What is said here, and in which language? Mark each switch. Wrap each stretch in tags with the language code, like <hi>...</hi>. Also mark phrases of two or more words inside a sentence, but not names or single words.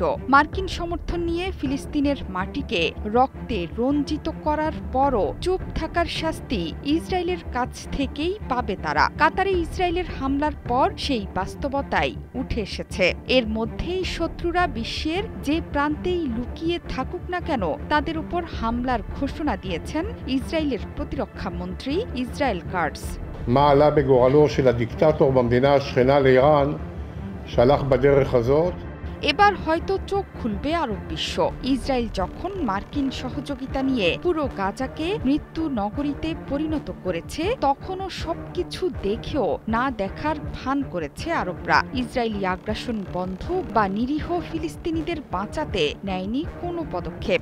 <bn>মার্কিন সমর্থন নিয়ে ফিলিস্তিনের মাটিকে রক্তে রঞ্জিত করার পরও চুপ থাকার শাস্তি ইসরায়েলের কাছ থেকেই পাবে তারা। কাতারে ইসরায়েলের হামলার পর সেই বাস্তবতাই উঠে এসেছে। এর মধ্যেই শত্রুরা বিশ্বের যে প্রান্তেই লুকিয়ে থাকুক না কেন তাদের উপর হামলার ঘোষণা দিয়েছেন ইসরায়েলের প্রতিরক্ষা মন্ত্রী ইসরায়েল কাটস।</bn> <he>מה עלה בגורלו של הדיקטטור במדינה השכנה לאיראן שהלך בדרך הזאת?</he> <bn>এবার হয়তো চোখ খুলবে আরব বিশ্ব। ইসরায়েল যখন মার্কিন সহযোগিতা নিয়ে পুরো গাজাকে মৃত্যু নগরীতে পরিণত করেছে, তখনও সবকিছু দেখেও না দেখার ভান করেছে আরবরা। ইসরায়েলি আগ্রাসন বন্ধ বা নিরীহ ফিলিস্তিনিদের বাঁচাতে নেয়নি কোনো পদক্ষেপ।</bn>